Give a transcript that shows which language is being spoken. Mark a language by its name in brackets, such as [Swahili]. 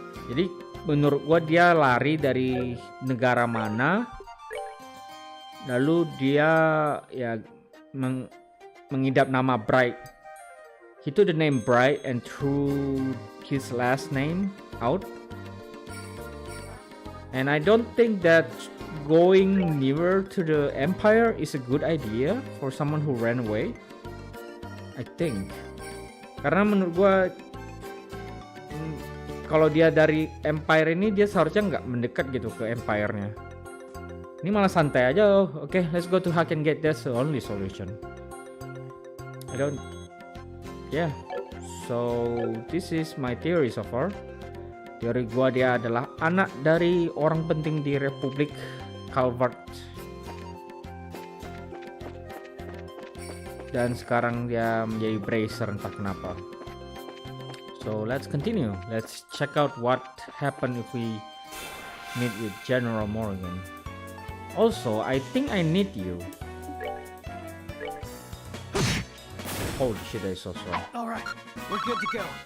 [Indonesian] Jadi menurut gua dia lari dari negara mana, lalu dia ya mengidap nama Bright. [English] He took the name Bright and threw his last name out. And I don't think that going nearer to the empire is a good idea for someone who ran away. I think. [Indonesian] Karena menurut gua kalau dia dari empire ini dia seharusnya nggak mendekat gitu ke empire-nya. Ini malah santai aja. [English] Oke, let's go to Haken Gate. That's the only solution. Yeah. So this is my theory so far. [Indonesian] Teori gua dia adalah anak dari orang penting di Republik Calvert. Dan sekarang dia menjadi bracer entah kenapa. [English] So let's continue. Let's check out what happened if we meet with General Morgan. Also, I think I need you. Holy shit, that is so strong. Alright, we're good to go.